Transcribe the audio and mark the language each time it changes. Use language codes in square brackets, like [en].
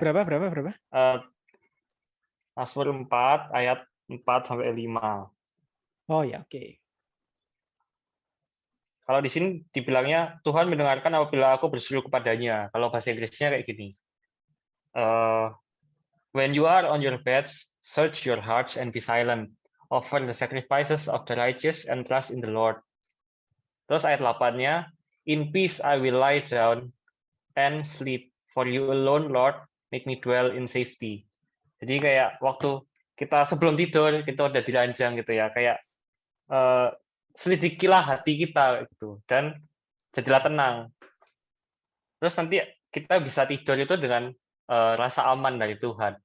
[id] Berapa? Mazmur 4 ayat 4 sampai 5. Oh ya, oke. Kalau di sini dibilangnya Tuhan mendengarkan apabila aku berseru kepadanya. Kalau bahasa Inggrisnya kayak gini. [en] When you are on your beds, search your hearts and be silent. Offer the sacrifices of the righteous and trust in the Lord. Terus ayat 8-nya, in peace I will lie down and sleep. For you alone, Lord, make me dwell in safety. [id] Jadi kayak waktu kita sebelum tidur, kita udah diranjang gitu ya. Kayak selidikilah hati kita gitu. Dan jadilah tenang. Terus nanti kita bisa tidur itu dengan rasa aman dari Tuhan.